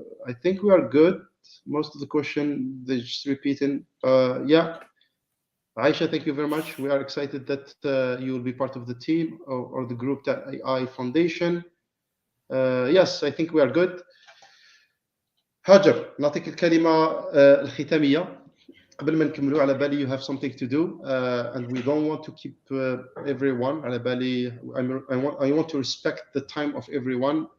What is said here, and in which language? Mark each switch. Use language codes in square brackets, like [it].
[en] I think we are good. Most of the question they're just repeating. Yeah, Aisha, thank you very much. We are excited that you will be part of the team or the group that AI Foundation. Yes, I think we are good. [ar] هاجر نعطيك الكلمة الختامية قبل ما نكملوا. على بالي [en] you have something to do and we don't want to keep everyone. [ar] على بالي [en] I want to respect the time of everyone.